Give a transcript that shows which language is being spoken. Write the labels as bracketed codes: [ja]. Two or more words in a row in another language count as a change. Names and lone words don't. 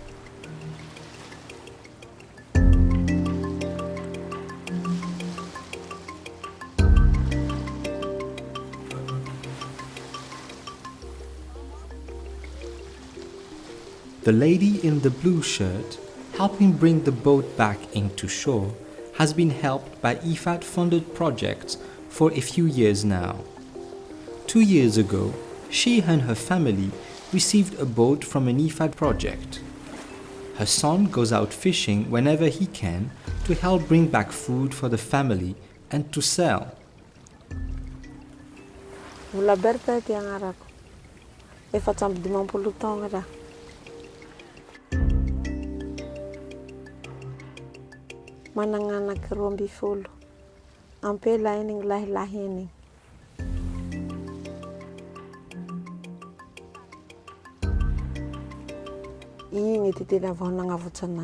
[en] The lady in the blue shirt, helping bring the boat back into shore, has been helped by IFAD-funded projects for a few years now. 2 years ago, she and her family received a boat from an IFAD project. Her son goes out fishing whenever he can to help bring back food for the family and to sell. [mg] Berthe ty agnarako. Efa amby 50 taogna raha. Manana anaky 12. Ampela iny gny lahilahy iny. Igny ty tena vao nagnavotsy anay.